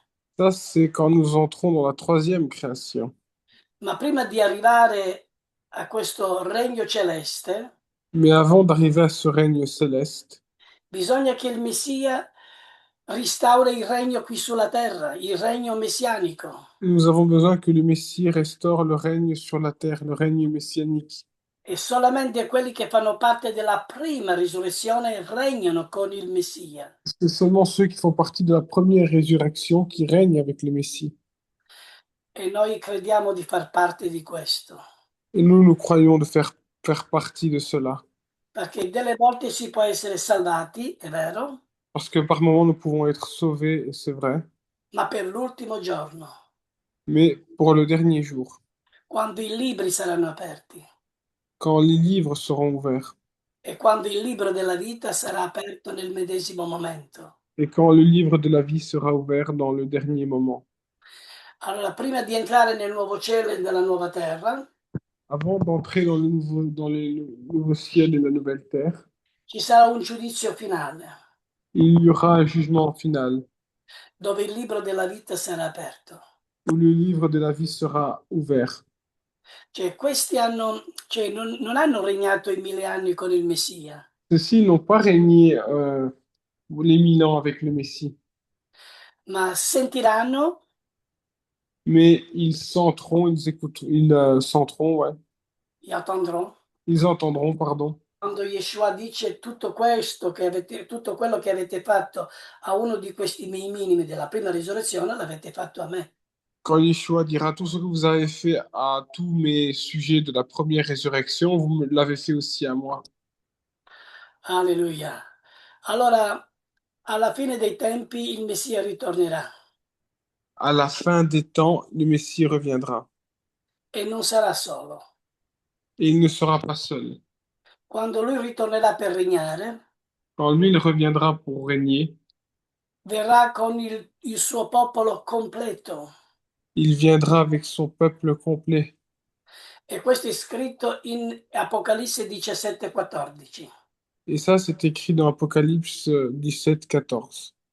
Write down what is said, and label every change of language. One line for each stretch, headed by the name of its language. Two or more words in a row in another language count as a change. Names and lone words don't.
French: Ça, c'est quand nous entrons dans la troisième création.
Italian: Ma prima di arrivare a questo regno celeste,
French: Mais avant d'arriver à ce règne céleste,
Italian: bisogna che il Messia restauri il regno qui sulla terra, il regno messianico.
French: nous avons besoin que le Messie restaure le règne sur la terre, le règne messianique.
Italian: E solamente quelli che fanno parte della prima risurrezione regnano con il Messia.
French: C'est seulement ceux qui font partie de la première résurrection qui règnent avec le Messie.
Italian: E noi crediamo di far parte di questo.
French: Et nous croyons de faire partie de cela.
Italian: Perché delle volte si può essere salvati, è vero,
French: Parce que par moments, nous pouvons être sauvés, et c'est vrai,
Italian: ma per l'ultimo giorno,
French: mais pour le dernier jour,
Italian: quando i libri saranno aperti
French: quand les livres seront ouverts,
Italian: e quando il libro della vita sarà aperto nel medesimo momento.
French: et quand le livre de la vie sera ouvert dans le dernier moment.
Italian: Allora, prima di entrare nel nuovo cielo e nella nuova terra,
French: Avant d'entrer dans le nouveau ciel et la nouvelle terre,
Italian: ci sarà un giudizio finale,
French: il y aura un jugement final,
Italian: dove il libro della vita sarà aperto.
French: où le livre de la vie sera ouvert.
Italian: Cioè, cioè, non hanno regnato i 1000 anni con il Messia,
French: Ceux-ci n'ont pas régné les 1000 ans avec le Messie,
Italian: ma sentiranno,
French: mais ils sentiront, ils écouteront, ils sentiront, ouais.
Italian: li attendrò,
French: Ils entendront, pardon.
Italian: quando Yeshua dice tutto quello che avete fatto a uno di questi miei minimi della prima risurrezione, l'avete fatto a me.
French: Quand Yeshua dira tout ce que vous avez fait à tous mes sujets de la première résurrection, vous me l'avez fait aussi à moi.
Italian: Alleluia. Allora, alla fine dei tempi il Messia ritornerà
French: À la fin des temps, le Messie reviendra.
Italian: e non sarà solo.
French: Et il ne sera pas seul.
Italian: Quando lui ritornerà per regnare,
French: Quand lui, il reviendra pour régner,
Italian: verrà con il suo popolo completo.
French: il viendra avec son peuple complet.
Italian: E questo è scritto in Apocalisse 17,14.
French: Et ça, c'est écrit dans Apocalypse 17, 14.